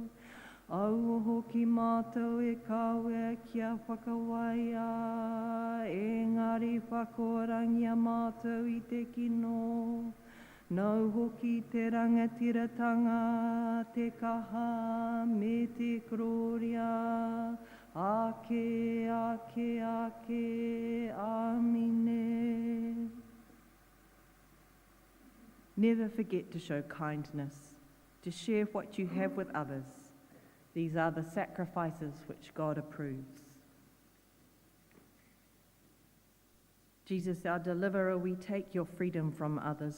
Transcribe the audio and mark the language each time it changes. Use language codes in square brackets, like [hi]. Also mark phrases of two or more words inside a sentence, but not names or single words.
[mi] Au hoki mātou e kawe kia whakawaia, engari whakorangia mātou i te kino. Nau hoki te rangatiratanga, te kaha me te kororia, ake, ake, ake, amine. [en] Never forget to show kindness, to share what you have with others. These are the sacrifices which God approves. Jesus, our deliverer, we take your freedom from others.